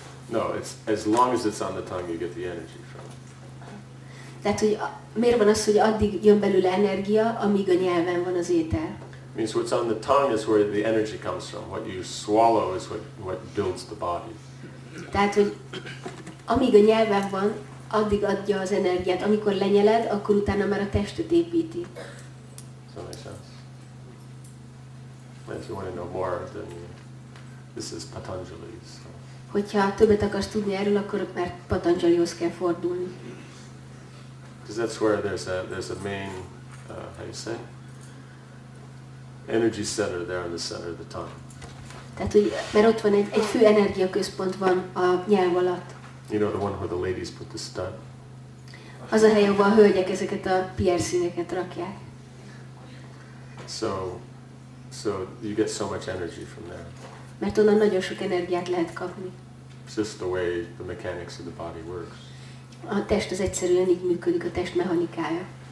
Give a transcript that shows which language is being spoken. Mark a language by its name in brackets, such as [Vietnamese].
[English] No, it's as long as it's on the tongue, you get the energy from it. [Hungarian] Tehát, hogy miért van az, hogy addig jön belőle energia, amíg a nyelven van az étel? [English] Means what's on the tongue is where the energy comes from. What you swallow is what builds the body. [Hungarian] Tehát, hogy amíg a nyelven van, addig adja az energiát. Amikor lenyeled, akkor utána már a testet építi. [English] Does that make sense? And if you want to know more, then this is Patanjali's. So. [Hungarian] Hogyha többet akarsz tudni erről, akkor már Patanjalihoz kell fordulni. [English] Because that's where there's a main, how you say, energy center there in the center of the tongue. [Hungarian] Tehát, hogy, mert ott van egy fő energiaközpont van a nyelv alatt. [English] You know, the one where the ladies put the stud? [Hungarian] Az a hely, ahol a hölgyek ezeket a piercingeket rakják. [English] So you get so much energy from there. [Hungarian] Mert onnan nagyon sok energiát lehet kapni. [English] It's just the way the mechanics of the body works. [Hungarian] A test az egyszerűen így működik, a test mechanikája.